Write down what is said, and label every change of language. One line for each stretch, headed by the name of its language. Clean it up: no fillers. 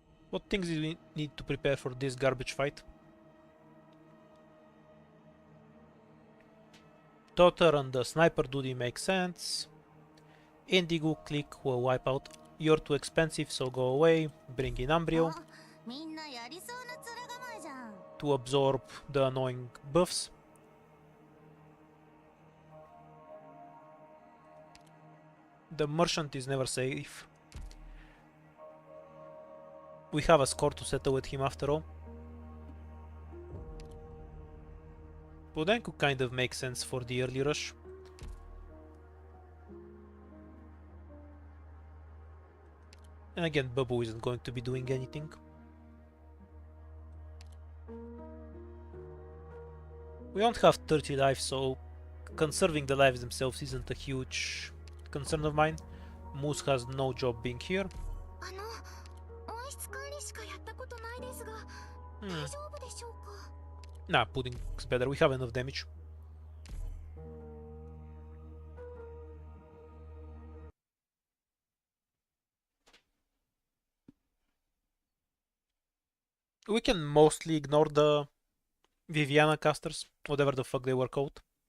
English: What things do we need to prepare for this garbage fight? Totter and the sniper duty makes sense. Indigo click will wipe out. You're too expensive, so go away. Bring in Ambrio
Japanese: みんなやりそうな面構えじゃん。
English: to absorb the annoying buffs. The merchant is never safe. We have a score to settle with him after all. But could kind of make sense for the early rush. And again, Babu isn't going to be doing anything. We don't have 30 lives, so conserving the lives themselves isn't a huge concern of mine. Moose has no job being here.
Japanese: あの、温室管理しかやったことないですが、大丈夫でしょうか。
English: Nah, Pudding's better. We have enough damage. We can mostly ignore the Viviana casters, whatever the fuck they were called.